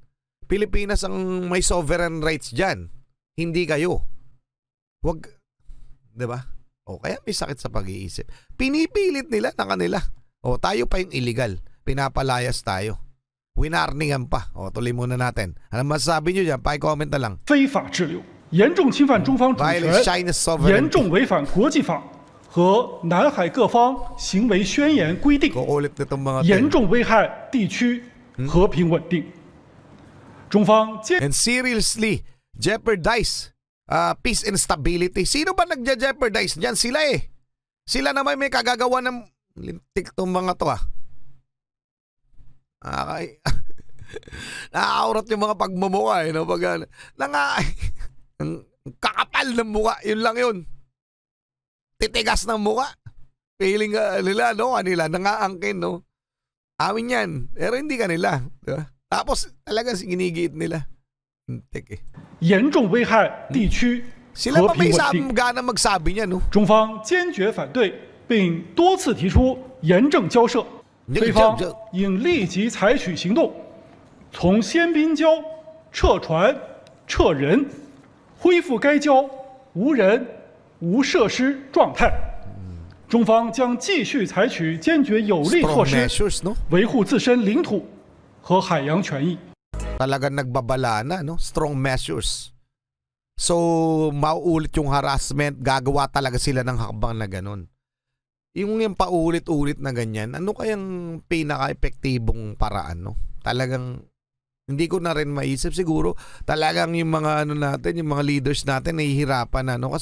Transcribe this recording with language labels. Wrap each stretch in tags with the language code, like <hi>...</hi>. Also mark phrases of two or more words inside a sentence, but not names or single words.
<tl>Pilipinas ang may</tl> <en>sovereign rights</en> <tl>dyan. Hindi kayo. Huwag, diba? Kaya may sakit sa pag-iisip. Pinipilit nila na kanila. Tayo pa yung illegal. Pinapalayas tayo. Winarningan pa. Tuloy muna natin. Ano masasabi nyo dyan? Pa-comment na lang.</tl> <zh>非法滞留。严重侵犯中方主权，严重违反国际法和南海各方行为宣言规定，严重危害地区和平稳定。中方坚</zh> <en>and seriously jeopardize peace and stability.</en> <tl>Sino ba nagje-jeopardize diyan? Sila eh. Sila naman may kagagawa ng lintik tong mga to Nakakaurat yung mga pagmumukha no? Ang kakapal ng mukha, yun lang yun. Titigas ng mukha. Feeling nila, kanila, nangaangkin, no? Amin yan, pero hindi kanila. Diba? Tapos, talagang ginigiit nila. Hintik eh.</tl> <zh>严重危害地区</zh> <tl>Sila</tl> <zh>和</zh> <tl>pa may</tl> <zh>平稳定。</zh> <tl>gana magsabi niya, no?</tl> <zh>中方坚决反对，并多次提出严正交涉，菲方应立即采取行动， 从鲜滨礁撤船撤人，恢复该礁无人无设施状态。中方将继续采取坚决有力措施，维护自身领土和海洋权益。</zh> <tl>Talagang nagbabala na, no?</tl> <en>Strong measures.</en> <tl>So, mauulit yung harassment, gagawa talaga sila ng hakbang na ganun. Yung paulit-ulit na ganyan, ano kayang pinaka-epektibong paraan, no? Talagang, hindi ko na rin maisip siguro, talagang yung mga natin, yung mga leaders natin, nahihirapan na, no?</tl>